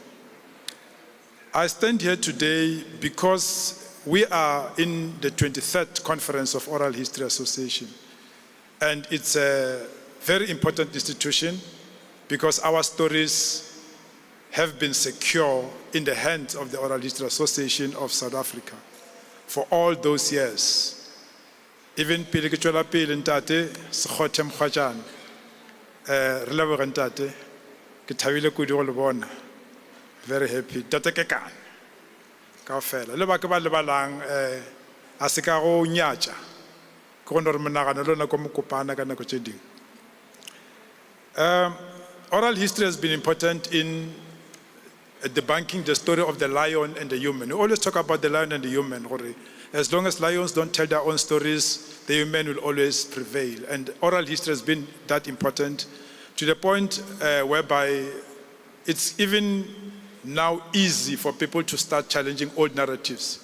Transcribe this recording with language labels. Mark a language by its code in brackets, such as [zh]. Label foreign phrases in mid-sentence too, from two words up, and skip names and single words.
[en] I stand here today because we are in the 23rd Conference of Oral History Association, and it's a very important institution because our stories have been secure in the hands of the Oral History Association of South Africa for all those years. [nso] Even pele ke tswela pele ntate Sekgothe Mokgwatjane re leboga ntate ke thabile kudu go le bona, [en] very happy [nso] ntate Kekana kaofela le ba ke ba lebalang a se ka go nyatša ke gone gore monagano le lona ko mokopana ka nako tše dingwe. [en] Oral history has been important in debunking the story of the lion and the human. We always talk about the lion and the human. As long as lions don't tell their own stories, the human will always prevail. And oral history has been that important to the point whereby it's even now easy for people to start challenging old narratives.